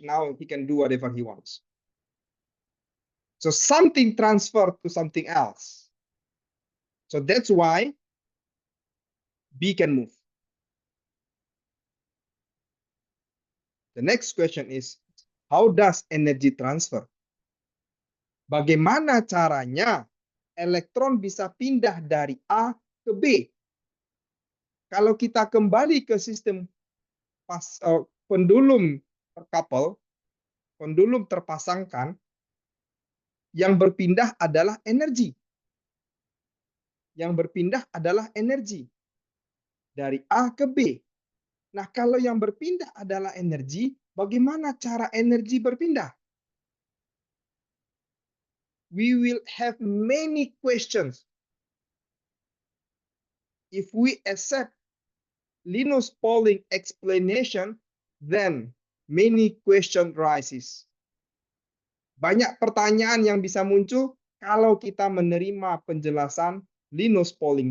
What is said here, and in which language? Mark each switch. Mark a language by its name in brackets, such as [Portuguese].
[English] Now he can do whatever he wants. So something transferred to something else. So that's why B can move. The next question is, how does energy transfer? [Indonesian] Bagaimana caranya elektron bisa pindah dari A ke B? Kalau kita kembali ke sistem pendulum terkapel, pendulum terpasangkan, yang berpindah adalah energi. Yang berpindah adalah energi dari A ke B. Nah, kalau yang berpindah adalah energi, bagaimana cara energi berpindah? [English] We will have many questions if we accept Linus Pauling explanation, then many question rises. [Indonesian] Banyak pertanyaan yang bisa muncul kalau kita menerima penjelasan Linus Pauling.